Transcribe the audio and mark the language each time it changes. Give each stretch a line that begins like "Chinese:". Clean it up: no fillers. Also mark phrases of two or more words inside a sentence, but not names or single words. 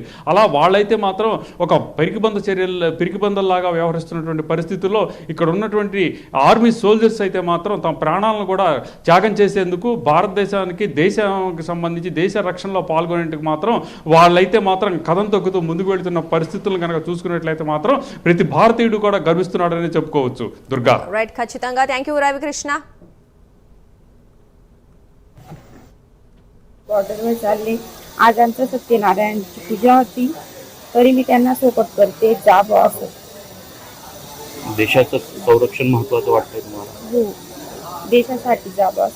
Telugu: అలా వాళ్ళైతే మాత్రం ఒక పిరికిబందల్లాగా వ్యవహరిస్తున్నటువంటి పరిస్థితుల్లో ఇక్కడ ఉన్నటువంటి
English: army soldiers
Telugu: అయితే మాత్రం తమ ప్రాణాలను కూడా త్యాగం చేసేందుకు భారతదేశానికి దేశానికి సంబంధించి దేశ రక్షణలో పాల్గొనేందుకు మాత్రం వాళ్ళైతే మాత్రం కథం తొక్కుతూ ముందుకు వెళ్తున్న పరిస్థితులను కనుక చూసుకున్నట్లయితే మాత్రం ప్రతి భారతీయుడు కూడా గర్విస్తున్నాడని చెప్పుకోవచ్చు. దుర్గా. రైట్, ఖచ్చితంగా.
English: thank you
Telugu: రవికృష్ణ.
Marathi: बॉर्डरवर चालले. आज आमच्या सत्यनारायणची पूजा होती तरी मी त्यांना सोबत करते जावं असं. देशाचं संरक्षण महत्त्वाचं वाटतंय तुम्हाला? हो, देशासाठी जावं असं.